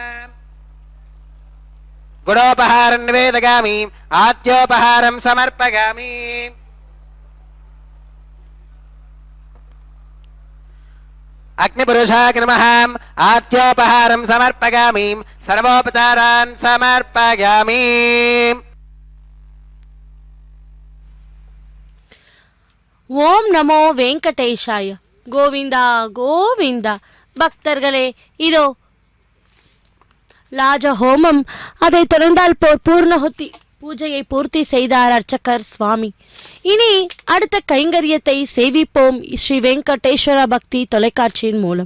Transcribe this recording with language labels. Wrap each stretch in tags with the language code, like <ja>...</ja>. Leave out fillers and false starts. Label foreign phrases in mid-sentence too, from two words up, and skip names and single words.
<sa>गुडोपहारं निवेदयामि आद्योपहारं समर्पयामि अग्निपुरुषाय नमः आद्योपहारं समर्पयामि सर्वोपचारान् समर्पयामि ॐ नमो वेङ्कटेशाय.</sa> <ta>கோவிந்தா கோவிந்தா. பக்தர்களே, இதோ லாஜ ஹோமம், அதை தொடர்ந்தால் பூர்ணஹுத்தி பூஜையை பூர்த்தி செய்தார் அர்ச்சகர் சுவாமி. இனி அடுத்த கைங்கரியத்தை சேவிப்போம் ஸ்ரீ வெங்கடேஸ்வர பக்தி தொலைக்காட்சியின் மூலம்.</ta>